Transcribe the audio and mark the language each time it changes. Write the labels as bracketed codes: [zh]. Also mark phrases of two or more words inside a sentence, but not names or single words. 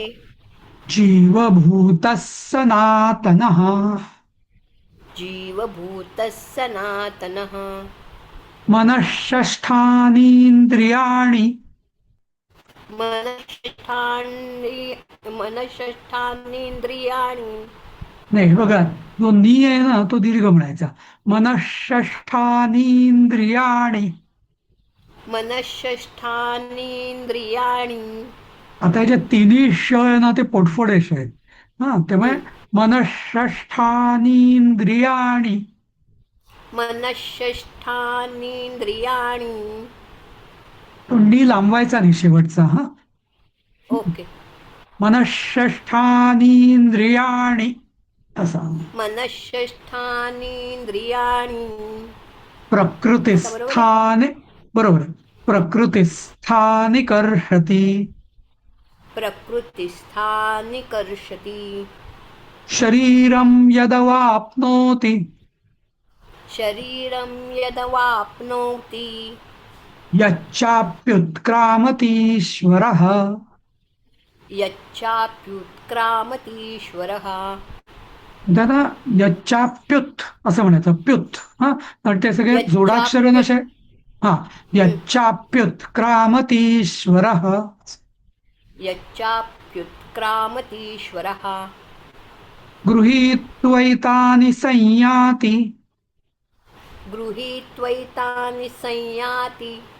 [sa] जीवभूतः सनातनः. जीवभूतः सनातनः. मनःषष्ठानीन्द्रियाणि. मनःषष्ठानीन्द्रियाणि. [mr] नाही, बघा, जो नी आहे ना, तो दीर्घ म्हणायचा. [sa] मनःषष्ठानीन्द्रियाणि. मनःषष्ठानीन्द्रियाणि. [mr] आता ह्याच्या तिन्ही श आहे ना, ते पोटफोडे श आहेत. हा, त्यामुळे मनःषष्ठानीन्द्रियाणि. [sa] मनःषष्ठानीन्द्रियाणि. [mr] तो नी लांबवायचा नाही शेवटचा. हा, ओके. [sa] मनःषष्ठानीन्द्रियाणि असा. मनःषष्ठानीन्द्रियाणि. प्रकृतिस्थाने, बरोबर, प्रकृतिस्थानि कर्षति. प्रकृतिस्थानिकर्षति. शरीरं यदवाप्नोति. शरीरं यदवाप्नोति. यच्चाप्युत्क्रामतीश्वरः. यच्चाप्युत्क्रामतीश्वरः. [mr] दादा, यच्चाप्युत असं म्हणायचं. [sa] प्युत. [mr] हा, तर ते सगळे जोडाक्षर नसे. हा, [sa] यच्चाप्युत्क्रामतीश्वरः. यच्चाप्युत्क्रामतीश्वरः. गृहीत्वैतानि संयाति. गृहीत्वैतानि संयाति.